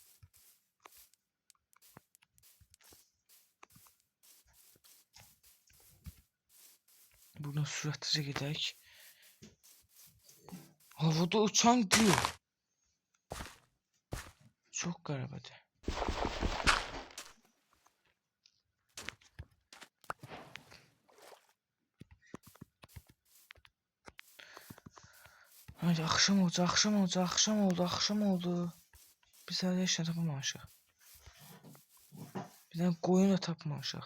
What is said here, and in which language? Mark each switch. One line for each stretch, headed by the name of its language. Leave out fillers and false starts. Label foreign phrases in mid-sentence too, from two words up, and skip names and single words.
Azerbaijani: Buradan sürətlicə gedək. Havada uçan gül. Çox qəribədir.
Turkish: Haydi akşam oldu, akşam oldu.
Azerbaijani: Biz hala heç nə tapmamışıq.
Turkish: Bir tane koyun
Azerbaijani: da tapmamışıq.